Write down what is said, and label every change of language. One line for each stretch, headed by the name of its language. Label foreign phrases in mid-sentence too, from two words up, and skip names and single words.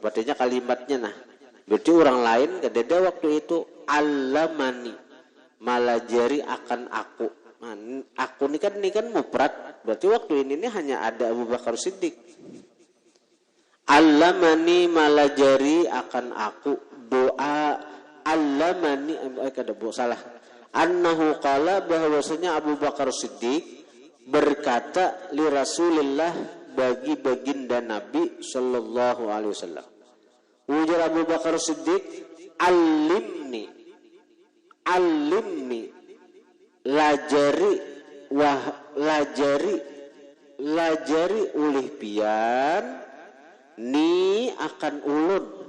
Banjar: Artinya kalimatnya nah. Berarti orang lain kadeda waktu itu allamani, malajari akan aku. Nah, aku ini kan mufrad. Berarti waktu ini hanya ada Abu Bakar Siddiq. Allamani, malajari akan aku, doa allamani, salah.
Arabic: أنه قال,
Banjar: bahwasanya Abu Bakar Siddiq berkata
Arabic: li Rasulillah,
Banjar: bagi baginda Nabi
Arabic: sallallahu alaihi wasallam.
Banjar: Ujar Abu Bakar Siddiq, allimni, lajari ulih pian ni akan ulun.